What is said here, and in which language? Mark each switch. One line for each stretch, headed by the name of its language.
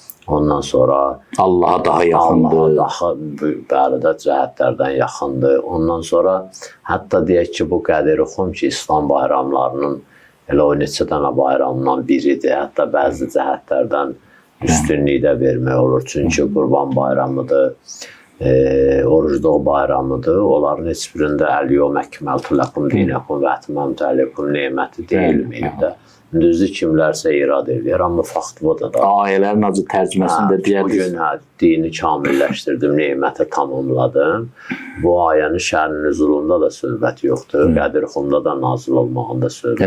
Azerbaijani: Ondan sonra Allaha daha yaxındır. Bəli də cəhətlərdən yaxındır. Ondan sonra hətta deyək ki, bu Qədirxum ki, İslam bayramlarının elə o neçə dənə bayramdan biridir. Hətta bəzi cəhətlərdən üstünlük də vermək olur. Çünki Qurban bayramıdır, orucluq bayramıdır. Onların heç birində
Arabic: Əl-yevm əkməltu ləkum dinəkum və ətməmtu əleykum neməti
Azerbaijani: deyilməyib də. Düzdür, kimlərsə irad edir, amma faktlıdır da. Ayələrin acı tərcüməsində deyərdiniz. Bugün dini kamilləşdirdim, neməti tamamladım. Bu ayənin şərin nüzulunda da söhbət yoxdur. Qədirxumda da nazil olmağında söhbət yoxdur.